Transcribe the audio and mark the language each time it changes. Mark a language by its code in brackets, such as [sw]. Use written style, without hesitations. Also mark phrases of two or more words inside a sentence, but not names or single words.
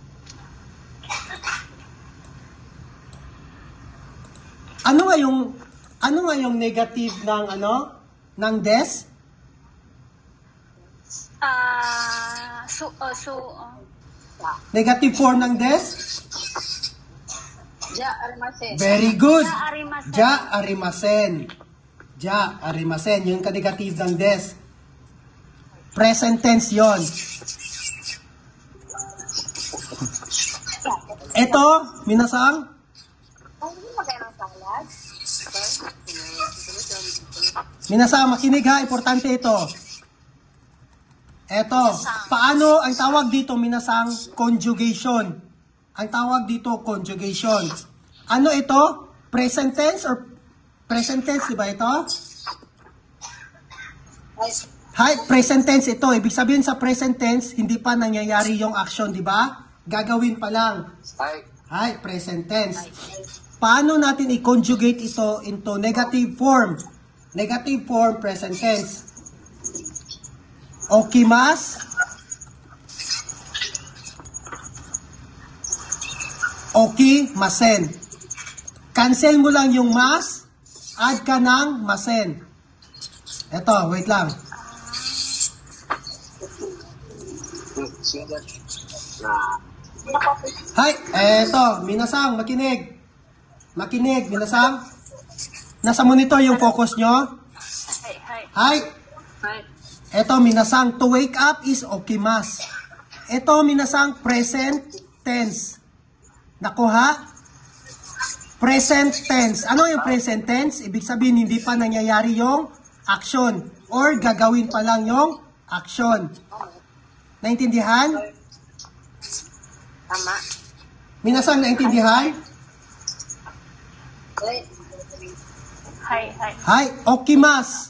[tl] Hai. Ano nga yung negative ng ng des? [en] Negative form [tl] ng des? [ja] Ja arimasen. [en] Very good. [ja] Ja arimasen. Ja arimasen. Ja arimasen. [tl] Yung ka-negative ng des. [en] Present tense [tl] yon. Ito, minasang? Minasang, makinig ha. Importante ito. Eto, paano ang tawag dito, minasang? Conjugation. Ang tawag dito, conjugation. Ano ito? [en] Present tense or present tense, [tl] di ba ito? Hi, [en] present tense [tl] ito. Ibig sabihin sa [en] present tense, [tl] hindi pa nangyayari yung action, di ba? Gagawin pa lang. Hi, [en] present tense. [tl] Paano natin i-conjugate ito [en] into negative form? Negative form, present tense. [ja] Okimas. Okimasen. [tl] Cancel mo lang yung mas, add ka ng masen. Eto, wait lang. Hi, eto, minasang, makinig. Makinig, minasang. Nasa monitor yung focus nyo. Hi. Eto, minasang, [en] to wake up is okimas. [tl] Eto, minasang, [en] present tense. [tl] Nakuha? [en] Present tense. [tl] Ano yung present tense? Ibig sabihin, hindi pa nangyayari yung action. Or gagawin pa lang yung action. Naintindihan? Tama. Minasang, naintindihan? [ja] Hi, okimas.